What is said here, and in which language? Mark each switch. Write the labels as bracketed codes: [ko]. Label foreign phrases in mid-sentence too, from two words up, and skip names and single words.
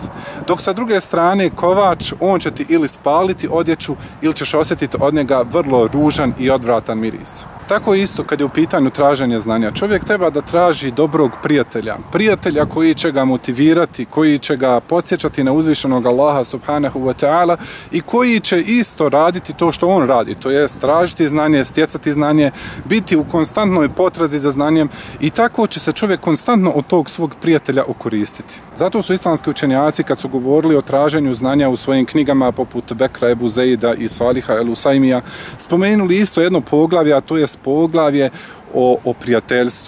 [bs] Dok sa druge strane kovač, on će ti ili spaliti odjeću, ili ćeš osjetiti od njega vrlo ružan i odvratan miris. Tako isto kad je u pitanju traženja znanja. Čovjek treba da traži dobrog prijatelja. Prijatelja koji će ga motivirati, koji će ga podsjećati na uzvišenog Allaha [ar] سبحانه وتعالى [bs] i koji će isto raditi to što on radi. To je tražiti znanje, stjecati znanje, biti u konstantnoj potrazi za znanjem i tako će se čovjek konstantno od tog svog prijatelja okoristiti. Zato su islamski učenjaci kad su govorili o traženju znanja u svojim knjigama poput Bekra Ebu Zeida i Saliha El Usaimija spomenuli isto jedno poglavlje, a to je poglavlje o prijateljstvu.